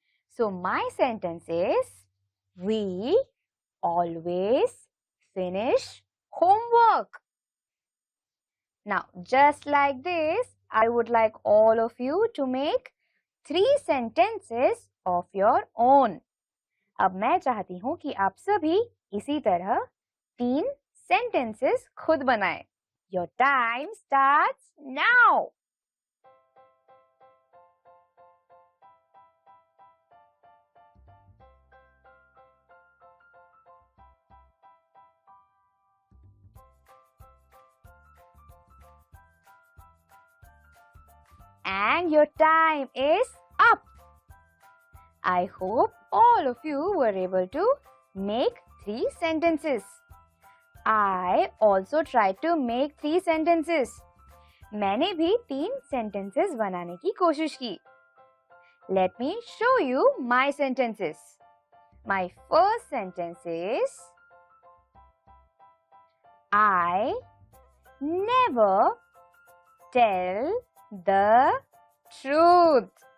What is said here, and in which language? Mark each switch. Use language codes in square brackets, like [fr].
[en] So my sentence is, we always finish homework. Now, just like this, I would like all of you to make 3 sentences of your own. [hi] अब मैं चाहती हूँ कि आप सभी इसी तरह 3 sentences खुद बनाएं. [en] Your time starts now. And your time is up. I hope all of you were able to make 3 sentences. I also tried to make 3 sentences. [hi] मैंने भी 3 sentences बनाने की कोशिश की. [en] Let me show you my sentences. My first sentence is, I never tell the truth.